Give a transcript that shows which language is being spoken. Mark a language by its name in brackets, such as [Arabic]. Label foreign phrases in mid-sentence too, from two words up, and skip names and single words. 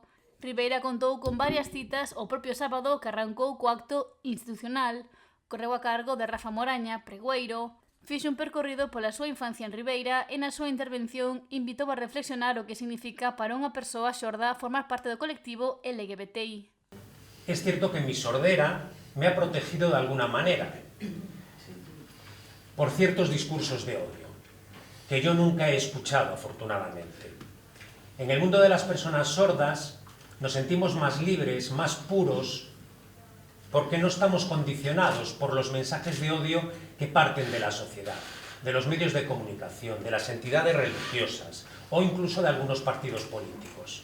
[Galician] Ribeira contou con varias citas o propio sábado que arrancou co acto institucional. Correu a cargo de Rafa Moraña, pregoeiro. Fixo un percorrido pola súa infancia en Ribeira e na súa intervención invitou a reflexionar o que significa para unha persoa xorda formar parte do colectivo LGBTI. [Spanish] Es cierto que mi sordera me ha protegido de alguna manera por ciertos discursos de odio, que yo nunca he escuchado, afortunadamente. En el mundo de las personas sordas nos sentimos más libres, más puros, porque no estamos condicionados por los mensajes de odio que parten de la sociedad, de los medios de comunicación, de las entidades religiosas o incluso de algunos partidos políticos.